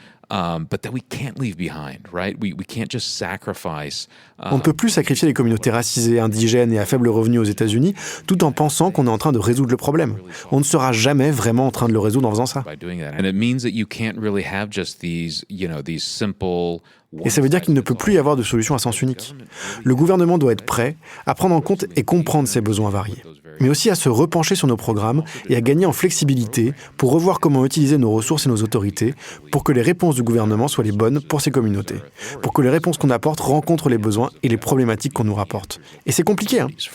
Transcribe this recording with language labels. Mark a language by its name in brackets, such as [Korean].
[English] But that we can't leave behind, right? We can't just sacrifice. [French] On ne peut plus sacrifier les communautés racisées, indigènes et à faible revenu aux États-Unis tout en pensant qu'on est en train de résoudre le problème. On ne sera jamais vraiment en train de le résoudre en faisant ça. [English] And it means that you can't really have just these simple. [French] Et ça veut dire qu'il ne peut plus y avoir de solution à sens unique. Le gouvernement doit être prêt à prendre en compte et comprendre ces besoins variés, mais aussi à se repencher sur nos programmes et à gagner en flexibilité pour revoir comment utiliser nos ressources et nos autorités pour que les réponses du gouvernement soient les bonnes pour ces communautés, pour que les réponses qu'on apporte rencontrent les besoins et les problématiques qu'on nous rapporte. Et c'est compliqué, hein?